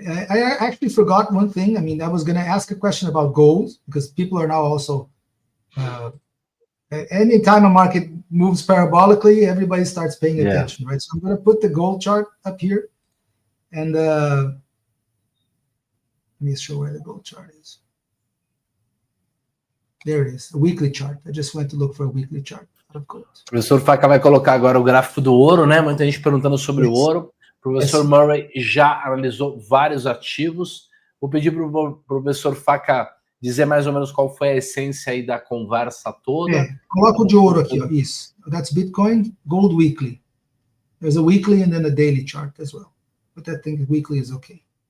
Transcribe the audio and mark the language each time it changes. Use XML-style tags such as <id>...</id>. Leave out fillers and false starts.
<en>I actually forgot one thing. I mean, I was going to ask a question about gold, because people are now also, anytime a market moves parabolically, everybody starts paying attention, right? So I'm going to put the gold chart up here, and let me show where the gold chart is. There it is, a weekly chart. I just went to look for a weekly chart of gold.</en> <pt>O professor Faca vai colocar agora o gráfico do ouro, né? Muita gente perguntando sobre o ouro. O professor Murray já analisou vários ativos. Vou pedir para o professor Faca dizer mais ou menos qual foi a essência aí da conversa toda. Coloca o de ouro aqui, ó. Isso.</pt> <en>That's Bitcoin, gold weekly. There's a weekly and then a daily chart as well. But I think weekly is okay.</en>